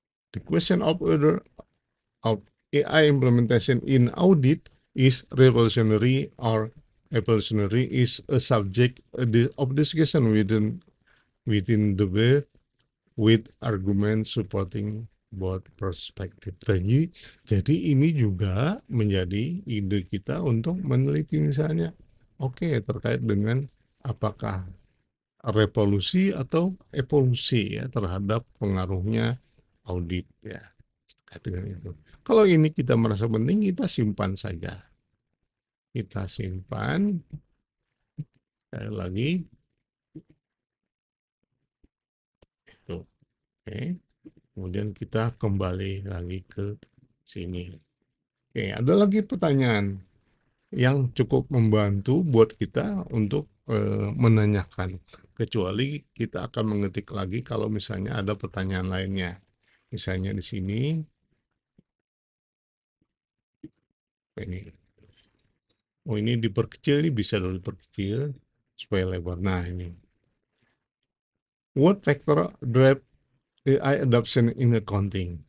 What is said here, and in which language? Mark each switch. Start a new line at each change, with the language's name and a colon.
English: The question of order of AI implementation in audit is revolutionary or evolutionary is a subject of discussion within the way with argument supporting both perspective.
Indonesian: Jadi ini juga menjadi ide kita untuk meneliti misalnya, terkait dengan apakah revolusi atau evolusi ya terhadap pengaruhnya audit ya terkait dengan itu. Kalau ini kita merasa penting, kita simpan saja. Kita simpan sekali lagi. Itu. Oke. Kemudian kita kembali lagi ke sini. Oke, ada lagi pertanyaan yang cukup membantu buat kita untuk menanyakan. Kecuali kita akan mengetik lagi kalau misalnya ada pertanyaan lainnya. Misalnya di sini, ini, oh ini diperkecil, ini bisa dulu diperkecil supaya lebar. Nah ini,
English: what factor drive AI adoption in accounting?